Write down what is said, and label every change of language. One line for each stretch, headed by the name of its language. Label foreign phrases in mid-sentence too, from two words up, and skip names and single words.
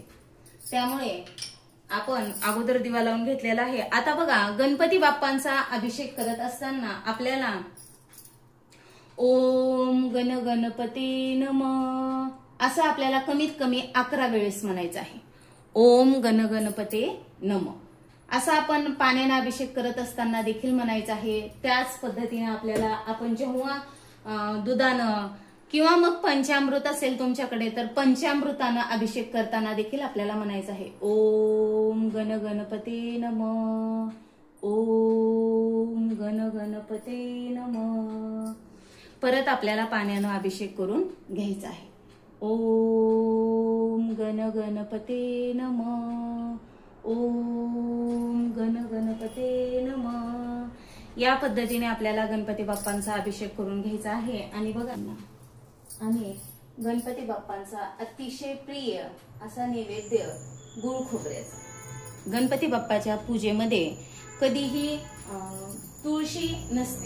Marathi: त्यामुळे आपण अगोदर दिवा लावून घेतलेला आहे. आता बघा, गणपती बाप्पांचा अभिषेक करत असताना आपल्याला
Sanskrit: ओम गण गणपती नमः
Marathi: असं आपल्याला कमीत कमी 11 वेळेस म्हणायचं आहे.
Sanskrit: ओम गण गणपते नमः
Marathi: असं आपण पाण्याने अभिषेक करत असताना देखील म्हणायचं आहे. त्याच पद्धतीने आपल्याला आपण जेव्हा दुधानं किंवा मग पंचामृत असेल तुमच्याकडे तर पंचामृतानं अभिषेक करताना देखील आपल्याला म्हणायचं आहे
Sanskrit: ओम गण गणपते नमः, ओम गण गणपते नमः.
Marathi: परत आपल्याला पाण्यानं अभिषेक करून घ्यायचा आहे.
Sanskrit: ओम गण गणपते नमः, ओम गण गणपते नमः.
Marathi: या पद्धतीने आपल्याला गणपती बाप्पांचा अभिषेक करून घ्यायचा आहे. आणि बघा, आणि गणपती बाप्पांचा अतिशय प्रिय असा नैवेद्य गुळ खोबऱ्याचा. गणपती बाप्पाच्या पूजेमध्ये कधीही तुळशी नसते.